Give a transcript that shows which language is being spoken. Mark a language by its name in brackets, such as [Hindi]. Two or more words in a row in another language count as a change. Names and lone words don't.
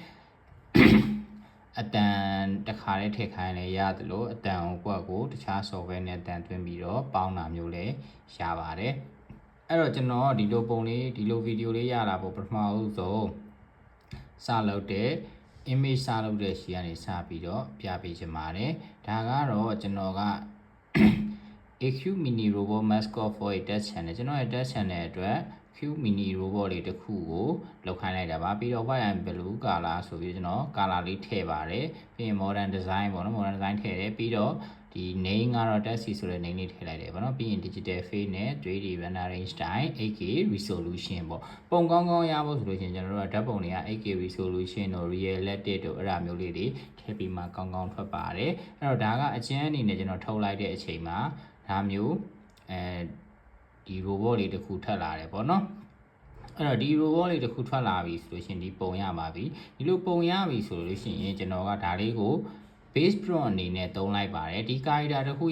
[Burmese] အတန်တစ်ခါလေးထည့်ခိုင်းလဲရတယ်လို့အတန်ကိုတခြား software နဲ့အတန်သွင်းပြီးတော့ပေါင်းတာမျိုးလည်းရပါတယ်အဲ့တော့ကျွန်တော်ဒီလိုပုံလေးဒီလိုဗီဒီယိုလေးရတာပေါ့ပထမဆုံးစလုပ်တဲ့ image စလုပ်တဲ့ရှီကနေစပြီးတော့ပြပေးချင်ပါတယ်ဒါကတော့ကျွန်တော်က [English] AQ mini robot mascot for a test channel [Burmese] ကျွန်တော်ရဲ့ [English] test channel [Burmese] အတွက် [English] Q mini robot [Burmese] လေးတစ်ခုကိုလောက်ခိုင်းလိုက်တာပါပြီးတော့ [English] white and blue color [Burmese] ဆိုပြီးကျွန်တော် color လေးထည့်ပါတယ်ပြီးရင် [English] modern design [Burmese] ပေါ့နော် [English] modern design [Burmese] ထည့်တယ်ပြီးတော့ဒီ name ကတော့ Tessie ဆိုတဲ့ name လေးထည့်လိုက်တယ်ပေါ့နော်ပြီးရင် [English] digital face [Burmese] နဲ့ [English] 3D rendering style 8K resolution [Burmese] ပေါ့ပုံကောင်းကောင်းရဖို့ဆိုလို့ရှိရင်ကျွန်တော်တို့ကဓာတ်ပုံတွေက [English] 8K resolution [Burmese] တို့ realistic တို့အဲ့ဒါမျိုးလေးတွေ ထည့်ပြီးမှကောင်းကောင်းထွက်ပါတယ်အဲ့တော့ဒါကအချင်းအနေနဲ့ကျွန်တော်ထုတ်လိုက်တဲ့အချိန်မှာဒါမျိုးဒီ robot လေးတစ်ခုထပ်လာတယ်ပေါ့နော်အဲ့တော့ဒီ robot လေးတစ်ခုထွက်လာပြီဆိုလို့ရှိရင်ဒီပုံရပါပြီဒီလိုပုံရပြီဆိုလို့ရှိရင်ကျွန်တော်ကဒါလေးကို [English] base prompt [Burmese] အနေနဲ့သုံးလိုက်ပါတယ်ဒီ character တစ်ခုရ